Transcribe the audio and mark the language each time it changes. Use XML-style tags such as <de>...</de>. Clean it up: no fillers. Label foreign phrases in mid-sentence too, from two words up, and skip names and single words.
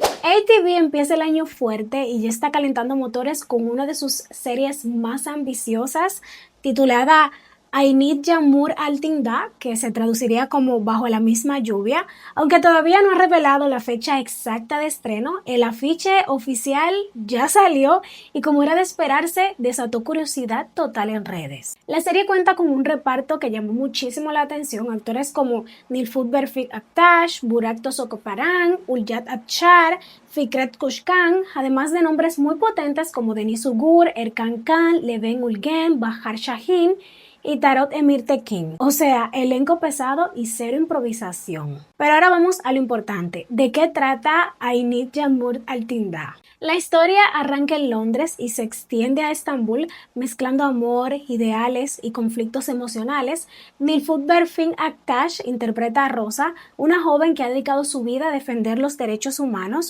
<es>ATV empieza el año fuerte y ya está calentando motores con una de sus series más ambiciosas, titulada Aynit Yağmur Altında, que se traduciría como Bajo la misma lluvia. Aunque todavía no ha revelado la fecha exacta de estreno, el afiche oficial ya salió y, como era de esperarse, desató curiosidad total en redes. La serie cuenta con un reparto que llamó muchísimo la atención, actores como Nilüfer Berfik Aktaş, Burak Tosokoparan, Ulyat Akçar, Fikret Kuşkan, además de nombres muy potentes como Deniz Ugur, Erkan Can, Levent Ulgen, Bahar Şahin y Tarot Emir Tekin. O sea, elenco pesado y cero improvisación. Pero ahora vamos a lo importante. ¿De qué trata Aynit Yağmur Altında? La historia arranca en Londres y se extiende a Estambul, mezclando amor, ideales y conflictos emocionales. Nilüfer Berfik Aktaş interpreta a Rosa, una joven que ha dedicado su vida a defender los derechos humanos.</es>